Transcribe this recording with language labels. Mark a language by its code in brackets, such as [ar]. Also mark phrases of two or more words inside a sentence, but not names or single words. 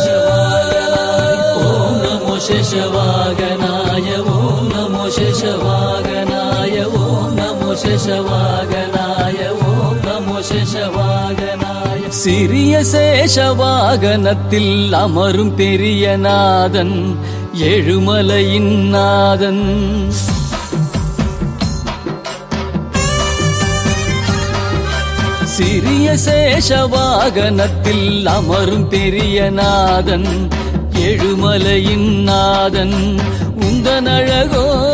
[sa] शेषवागनाय ॐ नमो शेषवागनाय ॐ नमो शेषवागनाय ॐ नमो शेषवागनाय [ta] சிறிய சேஷவாகனத்தில் அமரும் பெரிய நாதன் ஏழுமலையின் நாதன் சிறிய சேஷவாகனத்தில் அமரும் பெரிய நாதன் ஏழுமலையின் நாதன் உந்தனழகோ